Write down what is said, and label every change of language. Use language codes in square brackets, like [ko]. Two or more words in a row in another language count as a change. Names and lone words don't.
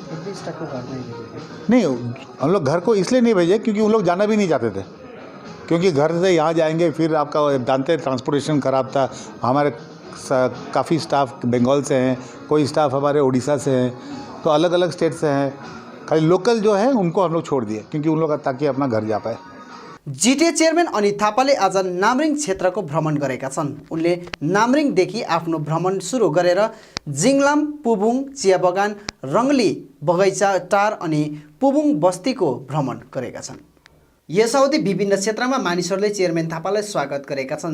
[hi] नहीं, हम लोग घर को इसलिए नहीं भेजे क्योंकि उन लोग जाना भी नहीं चाहते थे, क्योंकि घर से यहाँ जाएंगे फिर आपका जानते हैं ट्रांसपोर्टेशन ख़राब था। हमारे काफ़ी स्टाफ बंगाल से हैं, कोई स्टाफ हमारे उड़ीसा से हैं, तो अलग अलग स्टेट से हैं। खाली लोकल जो है उनको हम लोग छोड़ दिए, क्योंकि उन लोग ताकि अपना घर जा पाए। [ne] जिटिए चेयरम्यान अनित थापाले आज नामरिङ क्षेत्रको भ्रमण गरेका छन्। उनले नामरिङदेखि आफ्नो भ्रमण सुरु गरेर जिङलाम, पुबुङ चिया बगान, रङ्गली बगैँचा टार अनि पुबुङ बस्तीको भ्रमण गरेका छन्। यस अवधि विभिन्न क्षेत्रमा मानिसहरूले चेयरम्यान थापालाई स्वागत गरेका छन्।